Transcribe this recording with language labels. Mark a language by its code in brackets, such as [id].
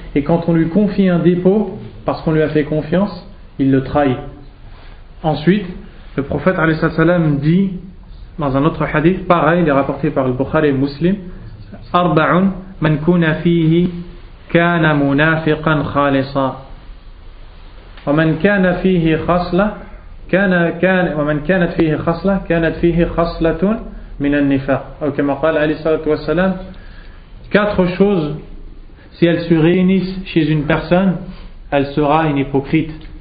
[fr] Et quand on lui confie un dépôt, parce qu'on lui a fait confiance, il le trahit. Ensuite, le prophète alayhi salatu wa salam dit dans un autre hadith, pareil, il est rapporté par le Bukhari et Muslim, [ar] Arba'un man kuna fihi kana munafiqan khalisa. ومن كان فيه خصلة ومن كانت فيه خصلة كانت فيه خصلة من النفاق أو كما قال عليه الصلاة والسلام. [fr] Quatre choses, si elles se réunissent chez une personne, elle sera une hypocrite.